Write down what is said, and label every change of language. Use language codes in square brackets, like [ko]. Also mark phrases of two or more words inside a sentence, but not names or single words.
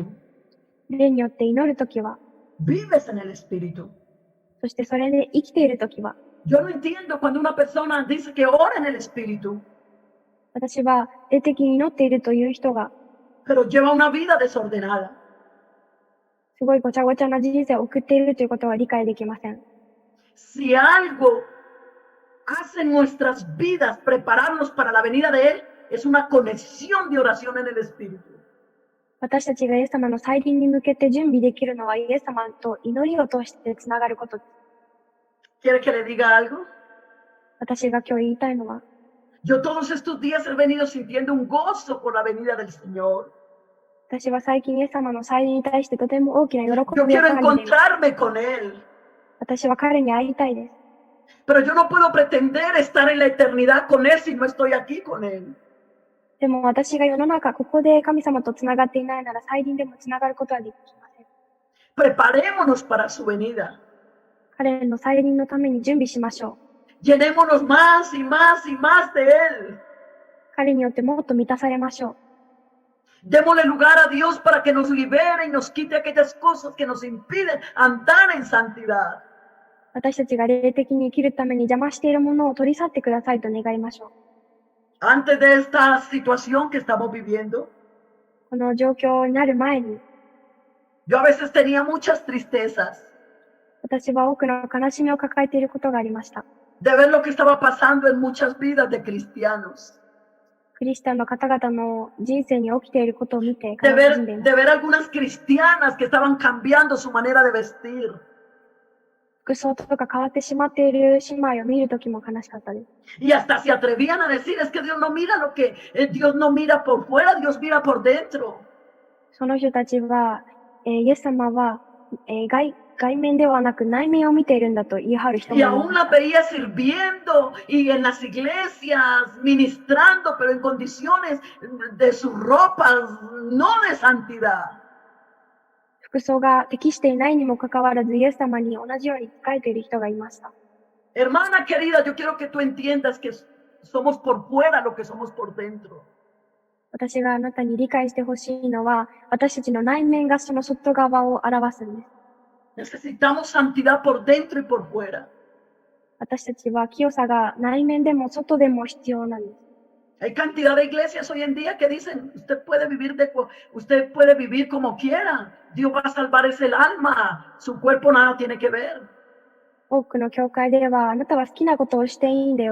[ja] 霊によって祈るときは、 [es] vives en el Espíritu. [ja] そしてそれで生きているときは、 [es] Yo no entiendo cuando una persona dice que ora en el Espíritu, [ja] 私は霊的に祈っているという人が、 [es] pero lleva una vida desordenada. [ja] すごいごちゃごちゃな人生を送っているということは理解できません。 [es] Si algo hace en nuestras vidas prepararnos para la venida de Él, es una conexión de oración en el Espíritu. [ja] 私たちがイエス様の再臨に向けて準備できるのは、イエス様と祈りを通してつながることです。 [es] ¿Quiere que le diga algo? [ja] 私が今日言いたいのは、 [es] Yo todos estos días he venido sintiendo un gozo por la venida del Señor. [ja] 私は最近イエス様の再臨に対してとても大きな喜 [es] Yo [ja] びを [es] quiero [ja] 感じています。 [es] encontrarme con Él, [ja] 私は彼に会いたいです。 [es] pero yo no puedo pretender estar en la eternidad con Él si no estoy aquí con Él. [ja] でも私が世の中、ここで神様とつながっていないなら、再臨でもつながることはできません。 [es] Preparémonos para su venida. [ja] 彼の再臨のために準備しましょう。 [es] Llenémonos más y más y más de Él. [ja] 彼によってもっと満たされましょう。 [es] Démosle lugar a Dios para que nos libere y nos quite aquellas cosas que nos impiden andar en santidad. [ja] 私たちが霊的に生きるために邪魔しているものを取り去ってくださいと願いましょう。 [es] Antes de esta situación que estamos viviendo, [ja] この状況になる前に、 [es] yo a veces tenía muchas tristezas [ja] 私は多くの悲しみを抱えていることがありました。 [es] de ver lo que estaba pasando en muchas vidas de cristianos, [ja] クリスチャンの方々の人生に起きていることを見て [es] de [ja] 悲しんでいます。 [es] ver algunas cristianas que estaban cambiando su manera de vestir. [ja] 服装とか変わってしまっている姉妹を見るときも悲しかったです。 [es] Y hasta se atrevían a decir, es que Dios no mira lo que, Dios no mira por fuera, Dios mira por dentro. [ja] その人たちは、イエス様は、外面ではなく内面を見ているんだと言い張る人も [es] Y [ja] いま [es] aún [ja] す。 [es] las veía sirviendo y en las iglesias ministrando, pero en condiciones de sus ropas, no de santidad. [ja] 服装が適していないにもかかわらず、イエス様に同じように仕えている人がいました。 [es] Hermana querida, yo quiero que tú entiendas que somos por fuera lo que somos por dentro. [ja] 私があなたに理解してほしいのは、私たちの内面がその外側を表すんです。 [es] Necesitamos santidad por dentro y por fuera. [ja] 私たちは清さが内面でも外でも必要なんです。 [es] Hay cantidad de iglesias hoy en día que dicen, usted puede vivir como quiera. Dios va a salvar ese alma. Su cuerpo nada tiene que ver. [ja] 多くの教会では、あなたは好きなことをしていいんだよ。